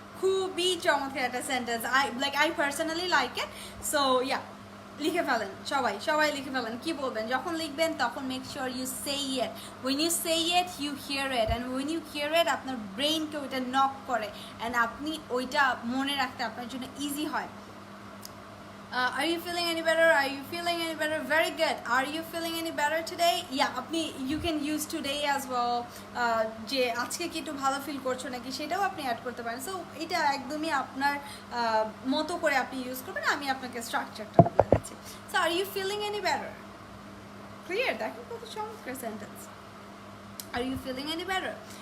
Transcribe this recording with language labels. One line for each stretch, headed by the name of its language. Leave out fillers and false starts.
Bangla: খুবই চমৎকার একটা sentence,
English: I personally like it.
Bangla: So yeah, লিখে ফেলেন, সবাই লিখে ফেলেন। কি বলবেন যখন লিখবেন তখন
English: Make sure you say it. When you say it you hear it,
Bangla: and when you here ইট আপনার ব্রেইনকে ওইটা নক করে, অ্যান্ড আপনি ওইটা মনে রাখতে আপনার জন্য ইজি হয়।
English: Are you feeling any better? Are you feeling any better? Very good. Are you feeling any better today? Yeah,
Bangla: আপনি
English: you can use today as well.
Bangla: যে আজকে কি একটু ভালো ফিল করছো নাকি সেটাও আপনি অ্যাড করতে পারেন। সো এটা একদমই আপনার মতো করে আপনি ইউজ করবেন, আমি আপনাকে স্ট্রাকচারটা বলে দিচ্ছি।
English: So are you feeling any better, clear?
Bangla: দেখেন কত চমৎকার sentence,
English: Are you feeling any better.